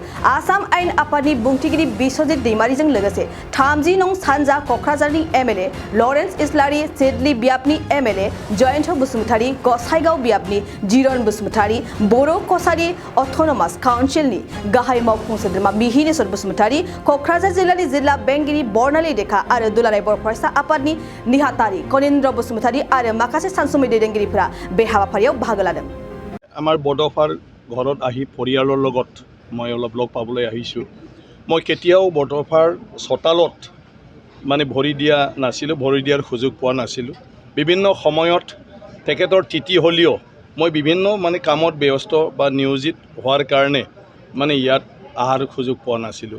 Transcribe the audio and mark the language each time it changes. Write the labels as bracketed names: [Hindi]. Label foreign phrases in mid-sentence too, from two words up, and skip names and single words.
[Bodo] आसाम आइन आफादनि बुंथिगिरि बिश्वजित दैमारिजों लोगोसे 30 नं सानजा क'क्राझारनि एमएलए लरेन्स इस्लारि, सिडली बियाबनि एमएलए जयन्त बसुमतारी, गसाइगाव बियाबनि जिरन बसुमतारी, बर' कसारि अट'नमास काउन्सिलनि गाहाय मावफुं सोद्रोमा मिहिनेश्वर बसुमतारी, क'क्राझार जिल्लानि जिल्ला बेंगिरि बर्नाली देखा आरो दुलाराय बर' फरायसा आफादनि नेहाथारि कनिन्द्र बसुमतारी आरो माखासे सानसुमै दैदेनगिरिफोरा बे हाबाफारियाव बाहागो लादों। [Assamese] আমাৰ বড'ফাৰ ঘৰত আহি পৰিয়ালৰ লগত মই অলপ লগ পাবলৈ আহিছোঁ। মই কেতিয়াও বড'ফাৰ চোতালত মানে ভৰি দিয়া নাছিলোঁ, ভৰি দিয়াৰ সুযোগ পোৱা নাছিলোঁ। বিভিন্ন সময়ত তেখেতৰ তিথি হ'লেও মই বিভিন্ন মানে কামত ব্যস্ত বা নিয়োজিত হোৱাৰ কাৰণে মানে ইয়াত অহাৰ সুযোগ পোৱা নাছিলোঁ।